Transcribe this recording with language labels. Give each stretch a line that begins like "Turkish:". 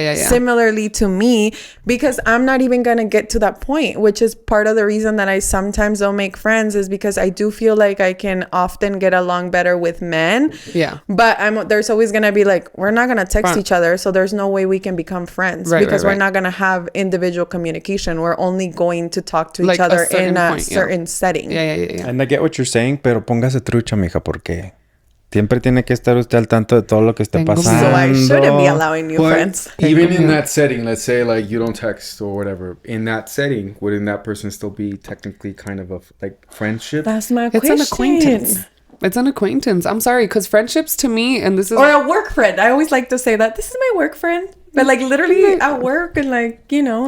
English: Similarly to me, because I'm not even gonna get to that point, which is part of the reason that I sometimes don't make friends, is because I do feel like I can often get along better with men. But there's always gonna be like, we're not gonna text each other, so there's no way we can become friends, because we're not gonna have individual communication. We're only going to talk to each other in a certain setting. And I get what you're saying,
Spanish: pero póngase trucha, mija, porque siempre tiene que estar usted al tanto de todo lo que está pasando.
English: So I shouldn't be allowing new friends. Even in that setting, let's say like you don't text or whatever, in that setting, wouldn't that person still be technically kind of a like friendship? That's my question. It's an acquaintance. It's an acquaintance. I'm sorry, because friendships to me, and this is... Or a work friend. I always like to say that. This is my work friend. But like literally at work, and like, you know,